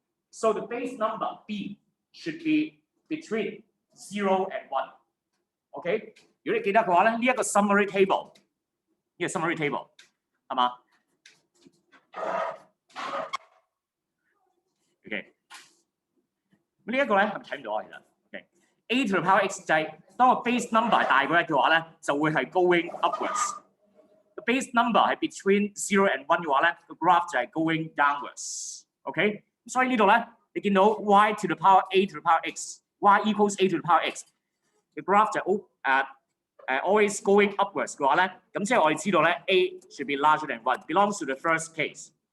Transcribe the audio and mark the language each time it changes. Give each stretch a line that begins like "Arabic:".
English: So the base number b should be between 0 and 1. OK？
Cantonese: 如果你記得嘅話咧，呢一個
English: summary table，
Cantonese: 係嘛 ？OK， 咁呢一個咧係咪睇唔到啊？其實？
English: A to the power x
Cantonese: 就係當個
English: base number
Cantonese: 係大過1嘅話咧，就會係
English: going upwards。
Cantonese: 個 base number 係
English: between 0 and 1
Cantonese: 嘅話咧，個 graph 就係
English: going downwards。
Cantonese: OK， 所以呢度咧，你見到
English: y to the power a to the power x，
Cantonese: y equals a to the power x， 個 graph 就
English: always going upwards
Cantonese: 嘅話咧，咁即係我哋知道咧
English: a should be larger than 1 belongs to the first case。